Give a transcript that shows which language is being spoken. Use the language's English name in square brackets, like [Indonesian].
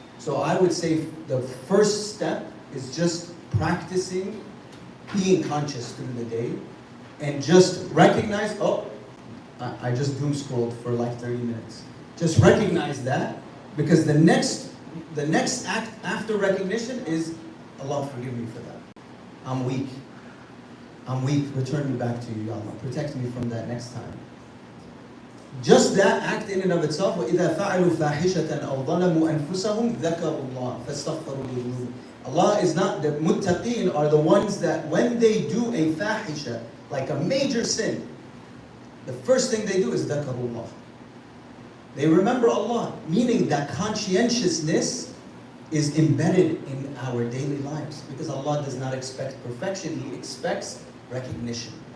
[English] So I would say the first step is just practicing being conscious through the day and just recognize, I just doom scrolled for like 30 minutes. Just recognize that, because the next act after recognition is, Allah, forgive me for that. I'm weak. Return me back to you, Ya Allah. Protect me from that next time. Just that act in and of itself, [Arabic] وَإِذَا فَعَلُوا فَاحِشَةً أَوْ ظَلَمُوا أَنفُسَهُمْ ذَكَرُوا اللَّهَ فَاسْتَغْفَرُوا لِذُنُوبِهِمْ. [English] Allah is not, the muttaqeen are the ones that when they do a fahisha, like a major sin, the first thing they do is dhakarullah. They remember Allah, meaning that conscientiousness is embedded in our daily lives, because Allah does not expect perfection, He expects recognition.